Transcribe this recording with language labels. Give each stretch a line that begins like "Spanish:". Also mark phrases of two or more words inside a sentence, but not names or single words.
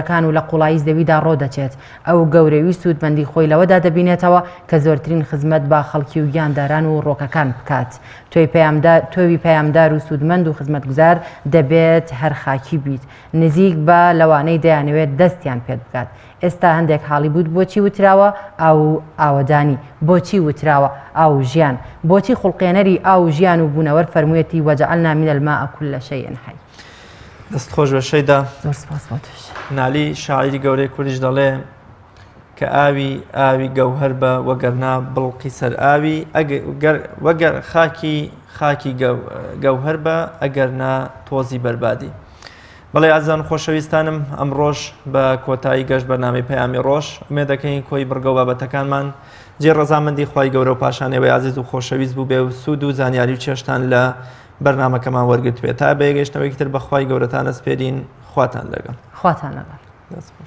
Central Kurdish: و لە قوڵایی زەویدا ڕۆدەچێت ئەو گەورەوی سوودمەندی خۆی لەوەدا دەبینێتەوە کە زۆرترین خزمەت با خەڵکی و گیانداران و ڕۆکەکان بکات تۆوی پەیامدار و سوودمەند و خزمەتگوزار دەبێت هەر خاکی بیت نزیک بە لەوانەی دەیانەوێت دەستیان پێ بکات ئێستا هەندێک حاڵی بوت بۆچی وتراوە ئاو ئاوەدانی بۆچی وتراوە ئاو ژیان بۆچی خوڵقێنەری ئاو ژیان و بوونەوەر فەرموویەتی
Arabic: وەجعلنا من الماء كل شيء حي
Central Kurdish: دەستخۆش بە شەیدا زۆر سپاس بۆ توش نالی شاعیری گەورەی کوردیش دەڵێ کە ئاوی گەوهەر بە وەگەرنا بڵقی سەر ئاوی وەگەر خاکی گەوهەر بە ئەگەرنا تۆزی بەربادی بەڵێ ئازان خۆشەویستانم ئەمڕۆژ بە کۆتایی گەشت بەرنامەی پەیامی ڕۆژ ئومێد دەکەین کۆی بڕگە و بابەتەکانمان جێ ڕەزامەندی خوای گەورە و پاشانەوەی عزیز و خۆشەویست بوو بێ و سوود و زانیاری و چێشتان لە بەرنامەکەمان وەرگرتوێت تا بەیەگەشتنەوەی تر بەخوای گەورەتان ئەسپێرین خواتان لەگەڵ